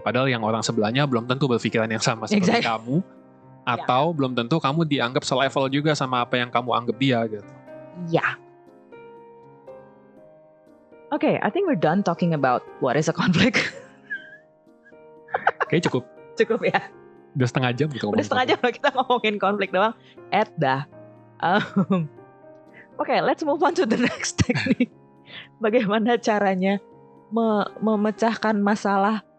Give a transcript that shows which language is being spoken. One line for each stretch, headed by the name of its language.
Indonesian: Padahal yang orang sebelahnya belum tentu berpikiran yang sama seperti kamu. Atau belum tentu kamu dianggap selevel juga sama apa yang kamu anggap dia gitu. Ya.
English: Okay, I think we're done talking about what is a conflict.
Indonesian: Oke, cukup. Cukup ya. Udah setengah jam gitu. Udah setengah jam loh kita ngomongin konflik doang.
English: Okay, let's move on to the next technique.
Indonesian: Bagaimana caranya memecahkan masalah.